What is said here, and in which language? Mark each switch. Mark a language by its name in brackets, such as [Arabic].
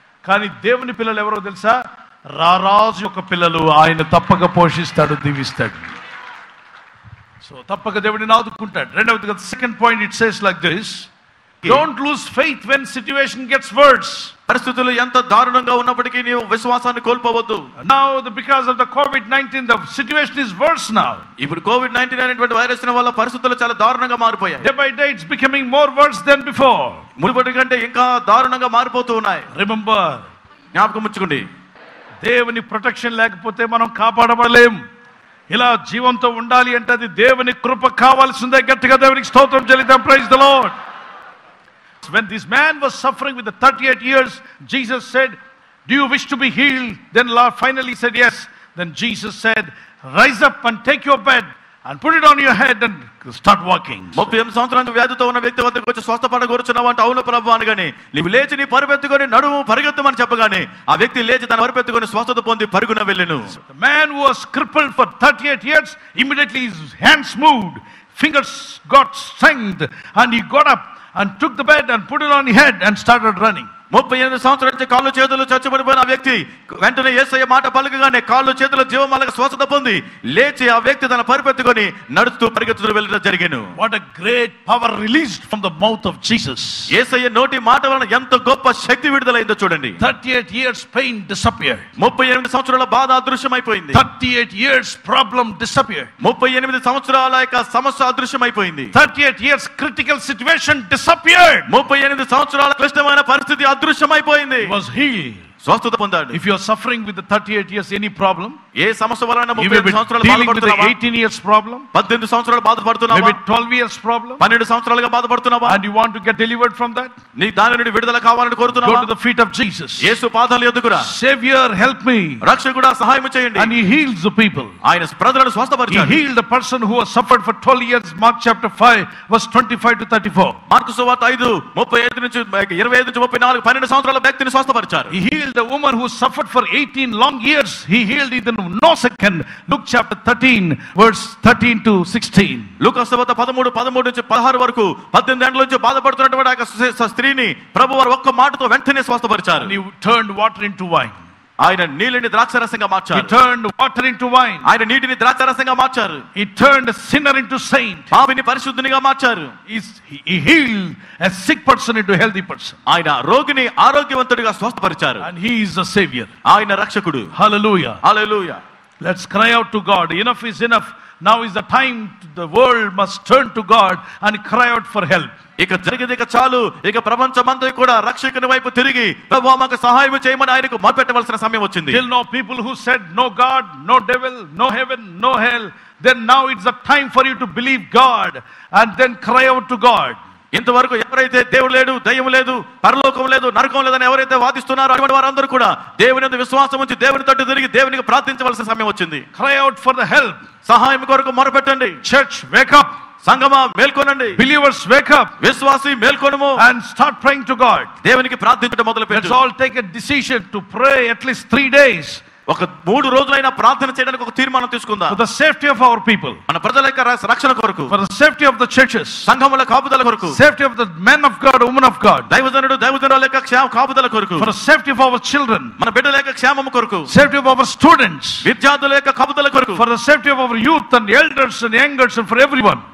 [Telugu] కానీ దేవుని పిల్లలు ఎవరో తెలుసా? రారాజు యొక్క పిల్లలు. ఆయన తప్పక పోషిస్తాడు, దీవిస్తాడు. సో తప్పక దేవుడిని ఆదుకుంటాడు. రెండవదిగా [English] Second point, it says like this: don't lose faith when situation gets worse. [Telugu] పరిస్థితులు ఎంత దారుణంగా ఉన్నప్పటికీ నీవు విశ్వాసాన్ని కోల్పోవద్దు. [English] Now because of the COVID-19 the situation is worse now. [Telugu] ఇప్పుడు COVID-19 అనేటువంటి వైరస్ వల్ల పరిస్థితులు చాలా దారుణంగా మారిపోయాయి. [English] Day by day it's becoming more worse than before. [Telugu] మునుపటి కంటే ఇంకా దారుణంగా మారిపోతూ ఉన్నాయి. [English] Remember, [Telugu] జ్ఞాపకం ఉంచుకోండి, దేవుని ప్రొటెక్షన్ లేకపోతే మనం కాపాడబడలేం. ఇలా జీవంతో ఉండాలి అంటే అది దేవుని కృప కావాల్సిందే. గట్టిగా దేవునికి స్తోత్రం చెల్లిద్దాం. [English] Praise the Lord. When this man was suffering with the 38 years, Jesus said, do you wish to be healed? Then Lord finally said yes. Then Jesus said, rise up and take your bed and put it on your head and start walking. [Telugu] 38 సంవత్సరాల వ్యాధితో ఉన్న వ్యక్తి వద్దకు వచ్చి స్వస్థపడగోరుచున్నావు అంటే అవును ప్రభు అనగానే, నీవు లేచి నీ పరుపెత్తుకొని నడుము పరిగెత్తమని చెప్పగానే ఆ వ్యక్తి లేచి తన పరుపెత్తుకొని స్వస్థత పొంది పరుగున వెళ్ళెను. [English] The man who was crippled for 38 years, immediately his hands moved, fingers got strength, and he got up and took the bed and put it on his head and started running. [Telugu] 38 సంవత్సరాల నుంచి కాళ్ళు చేతులు చచ్చుబడిపోయిన ఆ వ్యక్తి వెంటనే యేసయ్య మాట పలుకగానే కాళ్ళు చేతుల జీవమాలక స్వస్థత పొంది లేచి ఆ వ్యక్తి తన పరిపెత్తుకొని నడుస్తూ పరిగెత్తుతూ వెళ్ళడం జరిగెను. [English] What a great power released from the mouth of Jesus. [Telugu] యేసయ్య నోటి మాట వలన ఎంత గొప్ప శక్తి విడుదలైందో చూడండి. [English] 38 years pain disappeared. [Telugu] 38 సంవత్సరాల బాధ అదృశ్యమైపోయింది. [English] 38 years problem disappeared. [Telugu] 38 సంవత్సరాల యొక్క సమస్య అదృశ్యమైపోయింది. [English] 38 years critical situation disappeared. [Telugu] 38 సంవత్సరాల క్లిష్టమైన పరిస్థితి అదృశ్యమైపోయింది. [English] He was healed. [Telugu] స్వస్థత పొందాడు. [English] If you are suffering with the 38 years any problem, [Telugu] ఏ సమస్య వలన [English] you may be [Telugu] 38 సంవత్సరాలు [English] dealing with the [Telugu] బాధపడుతున్నావా? [English] 18 years problem, [Telugu] 18 సంవత్సరాలు బాధపడుతున్నావా? [English] maybe 12 years problem, [Telugu] 12 సంవత్సరాలుగా బాధపడుతున్నావా? [English] and you want to get delivered from that, [Telugu] నీ దాని నుండి విడుదల కావాలని [English] go [Telugu] కోరుతున్నావా? [English] to the feet of Jesus. [Telugu] యేసు పాదాల యొద్దకు రా. [English] Savior, help me. [Telugu] రక్షకుడా సహాయం చేయండి. [English] And he heals the people. [Telugu] ఆయన ప్రజలను [English] He [Telugu] స్వస్థపరిచాడు. [English] healed the person who has suffered for 12 years. Mark chapter 5 verse 25 to 34. [Telugu] Mark సువార్త 5:35 నుంచి 25 నుంచి 34 12 సంవత్సరాల వ్యక్తిని స్వస్థపరిచారు. [English] He healed the woman who suffered for 18 long years. He healed in no second. Luke chapter 13 verse 13 to 16. [Telugu] లూకా సువార్త 13 నుంచి 16 వరకు 18 ఏళ్ల నుంచి బాధపడుతున్నటువంటి ఆ స్త్రీని ప్రభువారు ఒక్క మాటతో వెంటనే స్వస్థపరిచారు. [English] And he turned water into wine. [Telugu] ఆయన నీళ్ళని ద్రాక్షరసంగా [English] He [Telugu] మార్చారు. [English] turned water into wine. [Telugu] ఆయన నీటిని ద్రాక్షరసంగా మార్చారు. [English] He turned a sinner into saint. [Telugu] పాపిని పరిశుద్ధునిగా మార్చారు. [English] He healed a sick person into a healthy person. [Telugu] ఆయన రోగిని ఆరోగ్యవంతుడిగా స్వస్థపరిచారు. [English] And he is the Savior. [Telugu] ఆయన రక్షకుడు. [English] Hallelujah. [Telugu] Hallelujah. [English] Let's cry out to God. Enough is enough. Now is the time the world must turn to God and cry out for help. [Telugu] ఇక జరిగేది ఇక చాలు. ఇక ప్రపంచమంతా కూడా రక్షకుని వైపు తిరిగి ప్రభువా మాకు సహాయం చేయమని ఆయనకు మొరపెట్టవలసిన సమయం వచ్చింది. [English] Till now people who said no God, no devil, no heaven, no hell, then now it's the time for you to believe God and then cry out to God. [Telugu] ఇంతవరకు ఎవరైతే దేవుడు లేడు, దయ్యం లేదు, పరలోకం లేదు, నరకం లేదని ఎవరైతే వాదిస్తున్నారో అటువంటి వారందరూ కూడా దేవుని యందు విశ్వాసం ఉంచి దేవుని తట్టు తిరిగి దేవునికి ప్రార్థించవలసిన సమయం వచ్చింది. [English] Cry out for the help. [Telugu] సహాయం కొరకు మొరపెట్టండి. [English] Church, wake up. [Telugu] సంగమా మేల్కొనండి. [English] Believers, wake up [Telugu] విశ్వాసి మేల్కొనుము. [English] and start praying to God. [Telugu] దేవునికి ప్రార్థించడం మొదలు [English] Let's [Telugu] పెట్టు. [English] all take a decision to pray at least 3 days [Telugu] ఒక 3 రోజులైనా ప్రార్థన చేయడానికి ఒక తీర్మానం తీసుకుందాం. [English] for the safety of our people, [Telugu] మన ప్రజల యొక్క రక్షణ కొరకు, [English] for the safety of the churches, [Telugu] సంఘముల కాపుదల కొరకు, [English] safety of the men of God, women of God, [Telugu] దైవజనురాల యొక్క కాపుదల కొరకు, [English] for the safety of our children, [Telugu] మన బిడ్డల యొక్క క్షేమము కొరకు, [English] safety of our students, [Telugu] విద్యార్థుల యొక్క కాపుదల కొరకు, [English] for the safety of our youth and elders and youngers and for everyone.